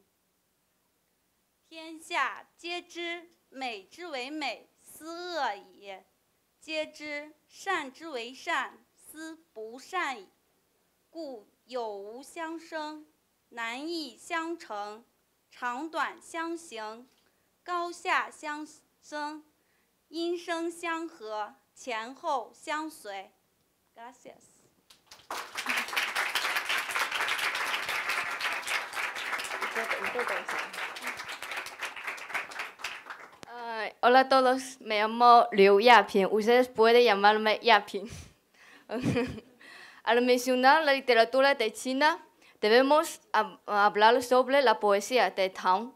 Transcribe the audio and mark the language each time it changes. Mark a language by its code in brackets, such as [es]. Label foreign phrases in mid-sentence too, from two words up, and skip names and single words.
[zh] 天下皆知美之为美，斯恶已；皆知善之为善，斯不善已。故有无相生，难易相成，长短相形，高下相生，音声相和，前后相随。Gracias. [es] Hola a todos, me llamo Liu Yaping. Ustedes pueden llamarme Yaping. Al mencionar la literatura de China, debemos hablar sobre la poesía de Tang.